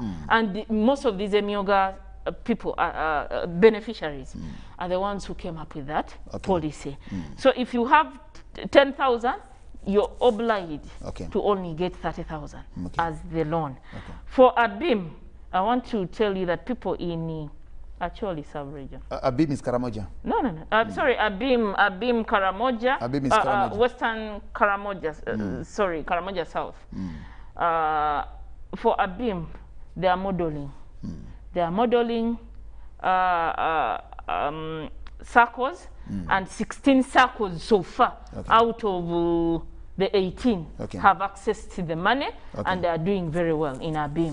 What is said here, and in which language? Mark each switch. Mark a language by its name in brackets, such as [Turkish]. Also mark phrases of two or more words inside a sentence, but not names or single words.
[English] And most of these Myoga people, beneficiaries, are the ones who came up with that policy. So if you have 10,000, you're obliged to only get 30,000 as the loan. For Abim, I want to tell you that people in Acholi sub-region. Abim is Karamoja. No. Sorry, Abim Karamoja. Abim is Karamoja. Western Karamoja. Sorry, Karamoja South. For Abim, they are modeling. They are modeling circles, and 16 circles so far out of the 18 have access to the money, and they are doing very well in Abim.